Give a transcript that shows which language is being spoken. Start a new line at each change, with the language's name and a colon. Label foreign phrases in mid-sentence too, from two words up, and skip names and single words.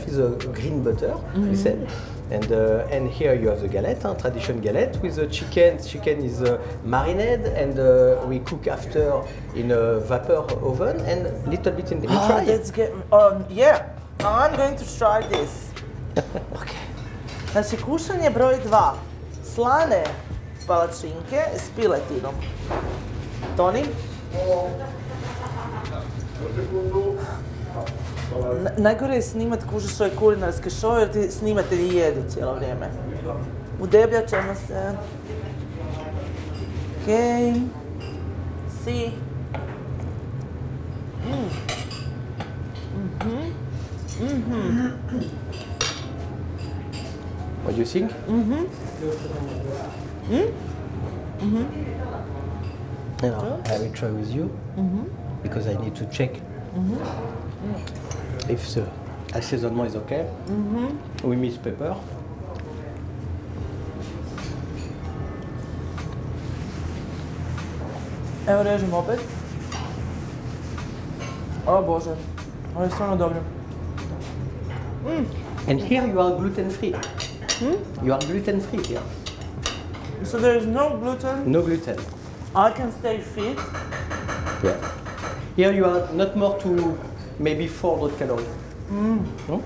English: It's a green butter, we said. And here you have the galette, traditional galette with the chicken. Chicken is marinated, and we cook after in a vapor oven and little bit in the try. That's good. Yeah, I'm going to try this.
Croatian: Okay. Znači, kušanje broj 2. Slane palačinke s piletinom. Toni? Najgore je snimat kužiš ove kulinarske šove jer ti snimatelji jedu cijelo vrijeme. Udebljat ćemo se. Okej. Si.
English: What do you think? I will try with you because I need to check if the assaisonnement is okay. We mix pepper.
Croatian: Evo režem opet. O Bože, ovo je stvarno dobro.
English: And here you are gluten free. You are gluten free here. So there is no gluten. No gluten. I can stay fit. Yeah. Here you are not more to maybe 400 calories. No?